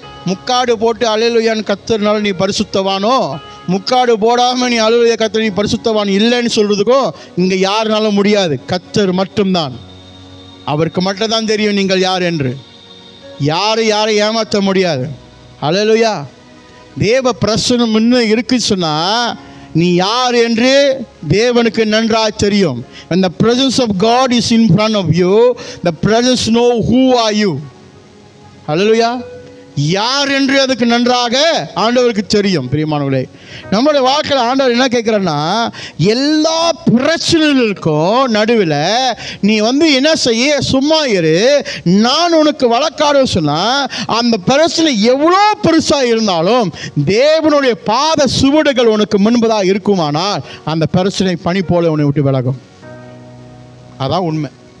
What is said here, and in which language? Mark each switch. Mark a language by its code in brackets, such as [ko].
[ta] முக்காடு போட்டு அல்லேலூயான்னு கர்த்தர்னால நீ பரிசுத்தவானோ, முக்காடு போடாமல் நீ அல்லேலூயா கர்த்தர் நீ பரிசுத்தவான் இல்லைன்னு சொல்கிறதுக்கோ இங்கே யாருனாலும் முடியாது. கர்த்தர் மட்டும்தான், அவருக்கு மட்டும்தான் தெரியும் நீங்கள் யார் என்று. யாரை ஏமாற்ற முடியாது. அல்லேலூயா. தேவ பிரசன்னம் இன்னும் இருக்குன்னு சொன்னால் நீ யார் என்று தேவனுக்கு நன்றாக தெரியும். [en] when the presence of God is in front of you, the presence know who are you. Hallelujah. [ta] யார் என்று அதுக்கு நன்றாக ஆண்டவருக்கு தெரியும். பிரியமானவர்களே, நம்மளுடைய வாழ்க்கையில் ஆண்டவர் என்ன கேட்குறன்னா, எல்லா பிரச்சனைகளுக்கும் நடுவில் நீ என்ன செய்ய, சும்மா இரு. நான் உனக்கு வழக்காடு சொன்னால் அந்த பிரச்சனை எவ்வளோ பெருசாக இருந்தாலும் தேவனுடைய பாத சுவடுகள் உனக்கு முன்பதாக இருக்குமானால் அந்த பிரச்சனை பனி போல உன்னை விட்டு விலகும். அதான் உண்மை.